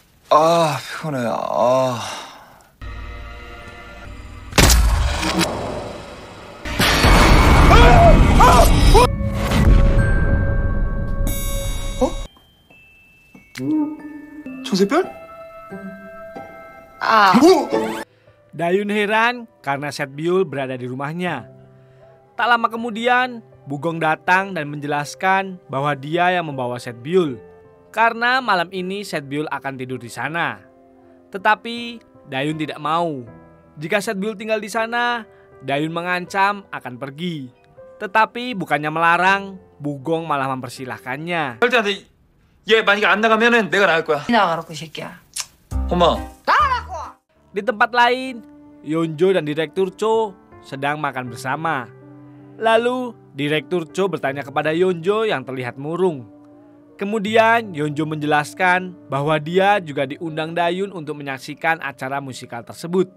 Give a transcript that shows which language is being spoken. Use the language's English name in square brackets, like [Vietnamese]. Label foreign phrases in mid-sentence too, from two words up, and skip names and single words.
[Korean] 아, 피곤해. 아. 어? 정세별? Ah, [Indonesian] Dayun heran karena Setbiul berada di rumahnya. Tak lama kemudian, Bugong datang dan menjelaskan bahwa dia yang membawa Setbiul. Karena malam ini Setbiul akan tidur di sana. Tetapi Dayun tidak mau. Jika Setbiul tinggal di sana, Dayun mengancam akan pergi. Tetapi bukannya melarang, Bugong malah mempersilahkannya. [Korean] 절대한테 얘 만약에 안 나가면은 내가 나갈 거야. 나가라고 이 새끼야. 엄마. [Indonesian] Di tempat lain, Yonjo dan Direktur Cho sedang makan bersama. Lalu, Direktur Cho bertanya kepada Yonjo yang terlihat murung. Kemudian, Yonjo menjelaskan bahwa dia juga diundang Dayun untuk menyaksikan acara musikal tersebut.